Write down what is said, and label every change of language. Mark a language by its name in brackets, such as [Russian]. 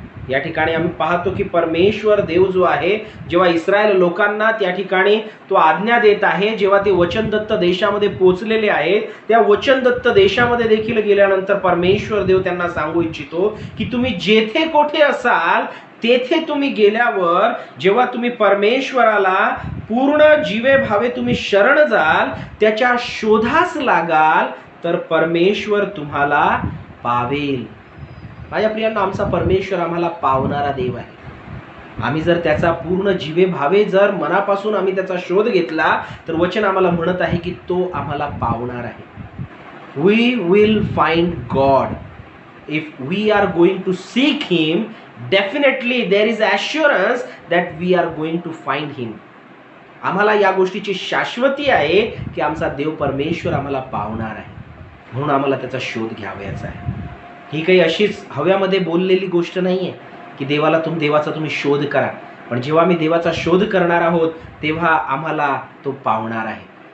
[Marathi] या ठिकाणी आम्ही पाहतो की परमेश्वर देव जो आहे, जेव्हा इस्रायल लोकांना त्या ठिकाणी तो आज्ञा देत आहे, जेव्हा ते वचनदत्त देशामध्ये पोहोचलेले आहेत, त्या वचनदत्त देशामध्ये देखील गेल्यानंतर परमेश्वर देव त्यांना सांगू इच्छितो की तुम्ही जेथे कोठे असाल तेथे तुम्ही गेल्यावर जेव्हा तुम्ही परमेश्वराला पूर्ण जीवे भावे तुम्ही शरण जाल, त्याच्या शोधास लागाल तर परमेश्वर तुम्हाला पावेल. माझ्या प्रियांनो, आमचा परमेश्वर आम्हाला पावणारा देव आहे. आम्ही जर त्याचा पूर्ण जीवे भावे जर मनापासून आम्ही त्याचा शोध घेतला तर वचन आम्हाला म्हणत आहे की तो आम्हाला पावणार आहे. [English] We will find God if we are going to seek him. Definitely there is assurance that we are going to find him. [Marathi] आम्हाला या गोष्टीची शाश्वती आहे की आमचा देव परमेश्वर आम्हाला पावणार आहे. म्हणून आम्हाला त्याचा शोध घ्यावयाचा आहे. ही काही अशीच हव्यामध्ये बोललेली गोष्ट नाही आहे की देवाचा तुम्ही शोध करा. पण जेव्हा आम्ही देवाचा शोध करणार आहोत तेव्हा आम्हाला तो पावणार आहे.